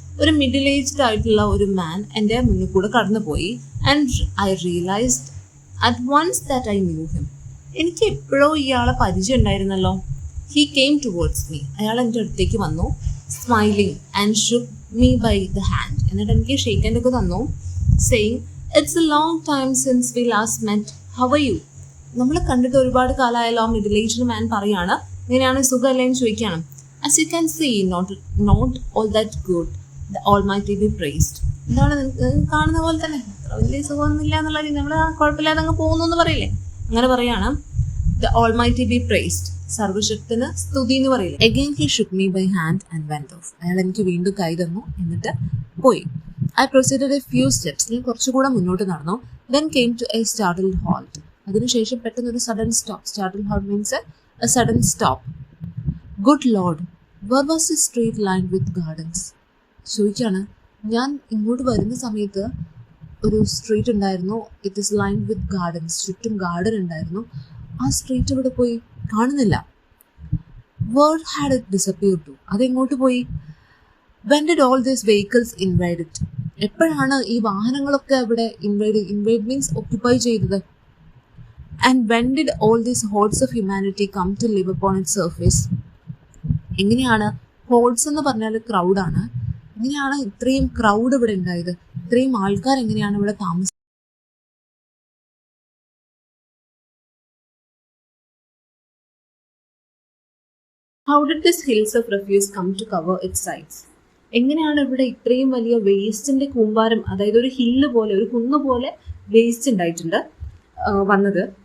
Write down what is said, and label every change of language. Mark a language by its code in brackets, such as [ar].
[ml] ഒരു middle aged ആയിട്ടുള്ള ഒരു മാൻ എൻ്റെ മുന്നിൽ കൂടെ കടന്നുപോയി. [en] And I realised at once that I knew him. [ml] എനിക്ക് എപ്പോഴോ ഇയാളെ പരിചയം ഉണ്ടായിരുന്നല്ലോ. [en] He came towards me. [ml] അയാൾ എൻ്റെ അടുത്തേക്ക് വന്നു, [en] Smiling and shook me by the hand. [ml] എന്നിട്ട് എനിക്ക് ഷേക്ക് ഹാൻഡ് ഒക്കെ തന്നു, [en] saying, "It's a long time since we last met. How are you?" [ml] നമ്മൾ കണ്ടിട്ട് ഒരുപാട് കാലമായല്ലോ. ആ മിഡിൽ ഏജ്ഡ് മാൻ പറയാണ്, ഇങ്ങനെയാണ് സുഖമല്ലേ എന്ന് ചോദിക്കുകയാണ്. [en] As you can see, not all that good. The Almighty be praised. [ml] എന്താണ് കാണുന്ന പോലെ തന്നെ അത്ര വലിയ സുഖമൊന്നുമില്ല എന്നുള്ള രീതി, നമ്മൾ കുഴപ്പമില്ലാതെ അങ്ങ് പോകുന്നു എന്ന് പറയില്ലേ, അങ്ങനെ പറയാണ്. [en] The Almighty be praised. [ml] സർവശക്തന് സ്തുതി എന്ന് പറയില്ല. [en] Again he shook me by hand and went off. [ml] അയാൾ എനിക്ക് വീണ്ടും കൈ തന്നു, എന്നിട്ട് പോയി. [en] I proceeded a few steps. [ml] ഞാൻ കുറച്ചുകൂടെ മുന്നോട്ട് നടന്നു. [en] Then came to a startled halt. [ml] അതിനുശേഷം പെട്ടെന്ന് ഒരു [en] sudden stop. Startled halt means a sudden stop. Good Lord, where was the street lined with gardens? [ml] ചോദിക്കാണ്. ഞാൻ ഇങ്ങോട്ട് വരുന്ന സമയത്ത് ഒരു സ്ട്രീറ്റ് ഉണ്ടായിരുന്നു. [en] It is lined with gardens. [ml] ചുറ്റും ഗാർഡൻ ഉണ്ടായിരുന്നു. ആ സ്ട്രീറ്റ് ഇവിടെ പോയി കാണുന്നില്ല. [en] Where had it disappeared to? [ml] അതെങ്ങോട്ട് പോയി? [en] When did all these vehicles invade it? [ml] എപ്പോഴാണ് ഈ വാഹനങ്ങളൊക്കെ ഇവിടെ [en] invade means occupy [ml] ചെയ്തത്? [en] And when did all these hordes of humanity come to live upon its surface? [ml] എങ്ങനെയാണ് ഹോർഡ്സ് എന്ന് പറഞ്ഞാൽ ക്രൗഡാണ്. എങ്ങനെയാണ് ഇത്രയും ക്രൗഡ് ഇവിടെ ഉണ്ടായത്? ഇത്രയും ആൾക്കാർ എങ്ങനെയാണ് ഇവിടെ താമസിച്ചത്? [en] How did this hills of refuse come to cover its sides? [ml] എങ്ങനെയാണ് ഇവിടെ ഇത്രയും വലിയ വേസ്റ്റിന്റെ കൂമ്പാരം, അതായത് ഒരു ഹില്ല് പോലെ, ഒരു കുന്ന് പോലെ വേസ്റ്റ് ഉണ്ടായിട്ടുണ്ട് വന്നത്?